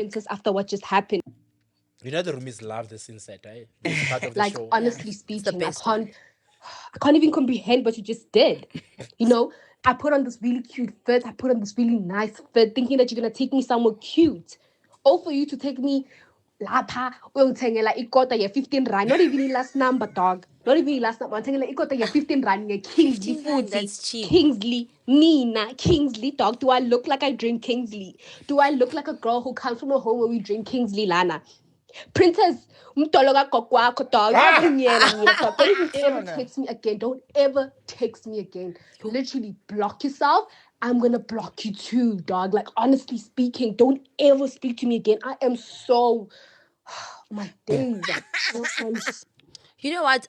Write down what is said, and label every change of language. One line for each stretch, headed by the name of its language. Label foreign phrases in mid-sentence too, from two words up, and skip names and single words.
English: Princess after what just happened. You know the roomies love this insight, right? It's part of the Like show. honestly speaking, best I can't even comprehend what you just did. You know, I put on this really cute fit. I put on this really nice fit, thinking that you're gonna take me somewhere cute. All for you to take me
Zulu: lapha uyongithengela ikota ye-15 rand,
English: not even last number, dog, not even last number.
Zulu: Ngithengela ikota ye-15 rand nge-Kingsley 15 rand, futhi.
English: that's cheap. Kingsley, Nina, Kingsley, dog. Do I look like I drink Kingsley? Do I look like a girl who comes from a home where we drink Kingsley, Lana?
Zulu: Princess, umdolo kagogo wakho, dog. Uyavunyelwa mina, dog.
English: Don't even ever text me again. Don't ever text me again. Literally block yourself. I'm gonna block you too, dog. Like, honestly speaking, don't ever speak to me again. I am so my days. You know what?